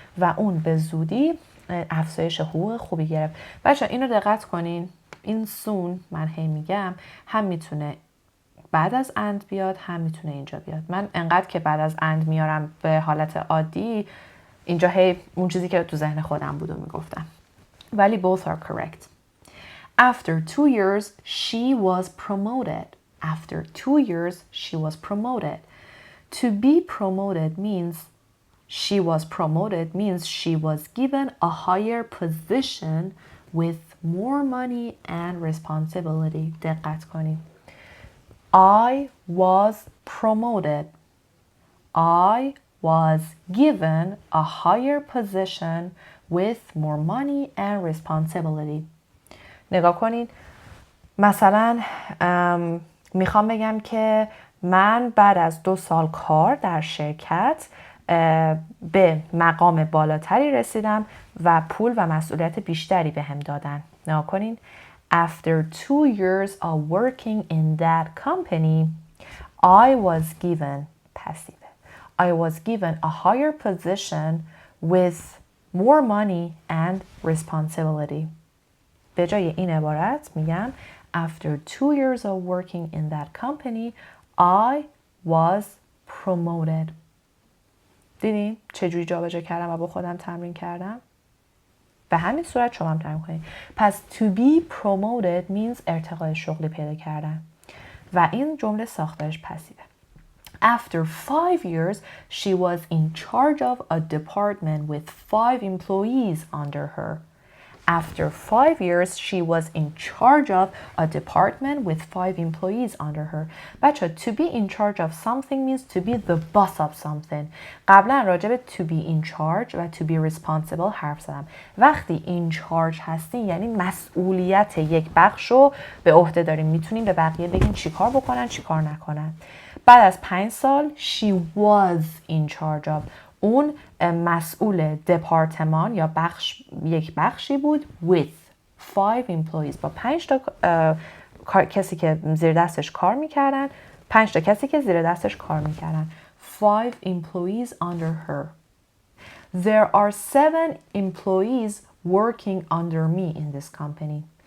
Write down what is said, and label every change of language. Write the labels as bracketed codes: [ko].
[fa] و اون به زودی افزایش حقوق خوبی گرفت. بچه اینو دقت کنین. این soon من هی میگم هم میتونه بعد از and بیاد هم میتونه اینجا بیاد. من انقدر که بعد از and میارم به حالت عادی اینجا هی اون چیزی که تو ذهن خودم بود و میگفتم. ولی [en] both are correct. After 2 years she was promoted. After 2 years she was promoted. To be promoted means she was promoted means she was given a higher position with more money and responsibility. [fa] دقت کنید. [en] I was promoted. I was given a higher position with more money and responsibility. [fa] نگاه کنید. مثلا میخوام بگم که من بعد از 2 سال کار در شرکت به مقام بالاتری رسیدم و پول و مسئولیت بیشتری بهم دادن. نگاه کنین. [en] After 2 years of working in that company, I was given passive. I was given a higher position with more money and responsibility. [fa] به جای این عبارت میگم [en] After 2 years of working in that company, I was promoted. [fa] دیدین چجوری جابجا کردم و با خودم تمرین کردم؟ به همین صورت شما هم تمرین کنید. پس [en] to be promoted means [fa] ارتقای شغلی پیدا کردن و این جمله ساختارش پسیوه. [en] After 5 years, she was in charge of a department with 5 employees under her. After 5 years, she was in charge of a department with 5 employees under her. بچه, to be in charge of something means to be the boss of something. [fa] قبلا راجع به to be in charge و to be responsible حرف زدم. وقتی in charge هستین یعنی مسئولیت یک بخش رو به عهده داریم. میتونیم به بقیه بگیم چی کار بکنن چی کار نکنن. بعد از 5 سال [en] she was in charge of. [fa] اون مسئول دپارتمان یا یک بخشی بود [en] with 5 employees [fa] با 5 تا کسی که زیر دستش کار میکردن 5 تا کسی که زیر دستش کار میکردن [en] 5 employees under her. There are 7 employees working under me in this company.